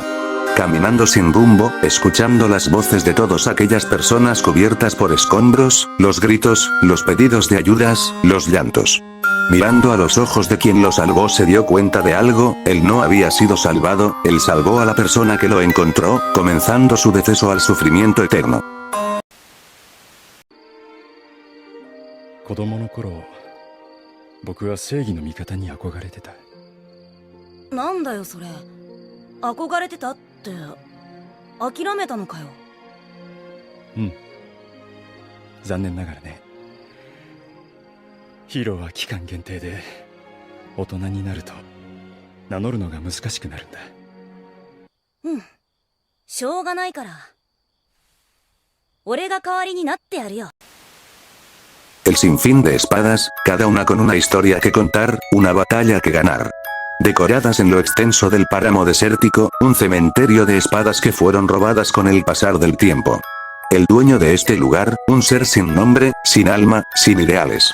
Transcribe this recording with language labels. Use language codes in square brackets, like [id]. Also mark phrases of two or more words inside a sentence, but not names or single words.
[es] Caminando sin rumbo, escuchando las voces de todas aquellas personas cubiertas por escombros, los gritos, los pedidos de ayudas, los llantos. Mirando a los ojos de quien lo salvó, se dio cuenta de algo: él no había sido salvado, él salvó a la persona que lo encontró, comenzando su deceso al sufrimiento eterno. [ja] 子供の頃、僕は正義の味方に憧れてた。なんだよそれ。憧れてたって諦めたのかよ。うん。残念ながらね。ヒーローは期間限定で、大人になると名乗るのが難しくなるんだ。うん。しょうがないから。俺が代わりになってやるよ。 [es] El sinfín de espadas, cada una con una historia que contar, una batalla que ganar. Decoradas en lo extenso del páramo desértico, un cementerio de espadas que fueron robadas con el pasar del tiempo. El dueño de este lugar, un ser sin nombre, sin alma, sin ideales.